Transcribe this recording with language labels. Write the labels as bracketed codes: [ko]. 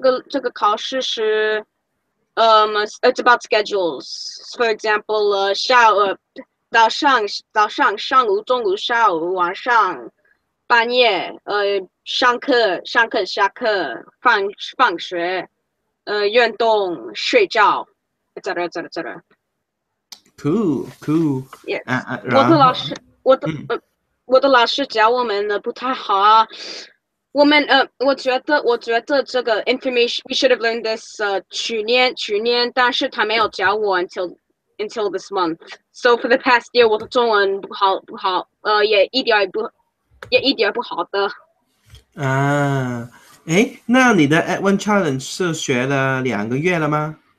[zh] 这个考试是 [en] it's about schedules. For example， [zh] 早上、中午、下午、晚上、半夜，上课、下课、放学，运动、睡觉，etc. [en] Cool。 [zh] Yes，我的然后老师，我的老师教我们的不太好啊。我觉得这个 [en] information we should have learned this [zh] 去年，但是他没有教我 [en] until this month. So for the past year， [zh] 我的中文不好，也一点不好的。啊，诶，那你的 at one challenge 是学了2个月了吗？